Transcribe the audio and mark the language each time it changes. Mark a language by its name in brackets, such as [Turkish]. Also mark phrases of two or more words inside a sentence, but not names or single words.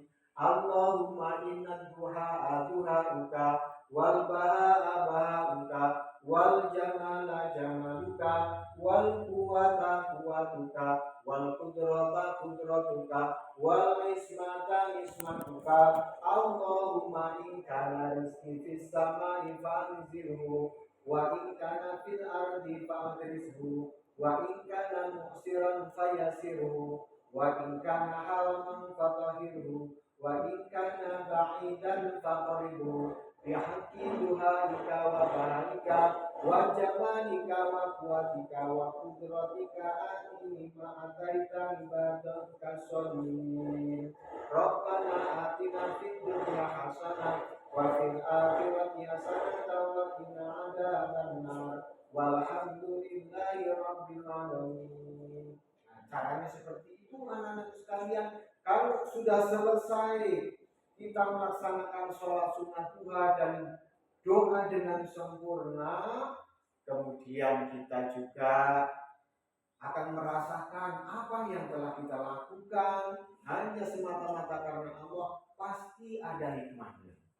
[Arabic] اللهم إن الضحاء ضحاؤك والبهاء بهاؤك والجمال جمالك والقوة قوتك والقدرة قدرتك والعصمة عصمتك. اللهم إن كان رزقي في السماء فأنزله وإن كان في الأرض فأخرجه وإن كان معسرا فيسره وإن كان حراما فطهره وإن كان بعيدا فقربه بحق ضحائك وبهائك وجمالك وقوتك وقدرتك آتني ما آتيت عبادك الصالحين. ربنا آتنا في الدنيا حسنة وفي الآخرة حسنة وقنا عذاب النار. والحمد لله رب العالمين. [Indonesian] Nah, caranya seperti itu anak-anak sekalian. Kalau sudah selesai kita melaksanakan sholat sunat duha dan doa dengan sempurna, kemudian kita juga akan merasakan apa yang telah kita lakukan hanya semata-mata karena Allah, pasti ada hikmahnya.